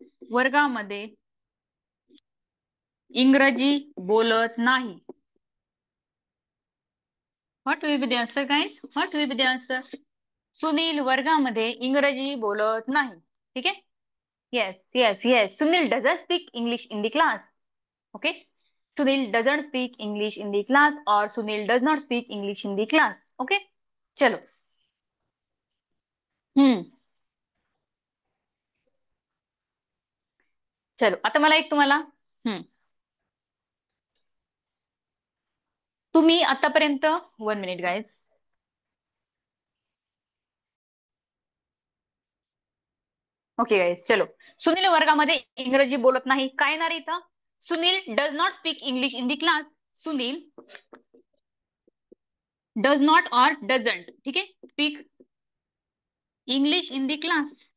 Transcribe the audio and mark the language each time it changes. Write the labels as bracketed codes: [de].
[mr] वर्गामध्ये इंग्रजी बोलत नाही. [en] What will be the answer guys? What will be the answer? [mr] Sunil वर्गामध्ये इंग्रजी बोलत नाही. ठीक आहे, [en] Yes yes yes. Sunil doesn't speak English in the class. Okay, Sunil doesn't speak English in the class [hi] और [en] Sunil does not speak English in the class. Okay, [hi] चलो. हम्म, चलो. [mr] आता मला एक तुम्हाला, हम्म, तुम्ही आतापर्यंत, 1 [en] Minute guys. Okay guys, [hi] चलो. [mr] सुनील वर्गामध्ये इंग्रजी बोलत नाही. काय येणार इथं? [en] Sunil does not speak English in the class. Sunil does not [hi] और [en] doesn't, [mr] ठीक आहे, [en] Speak English in the class.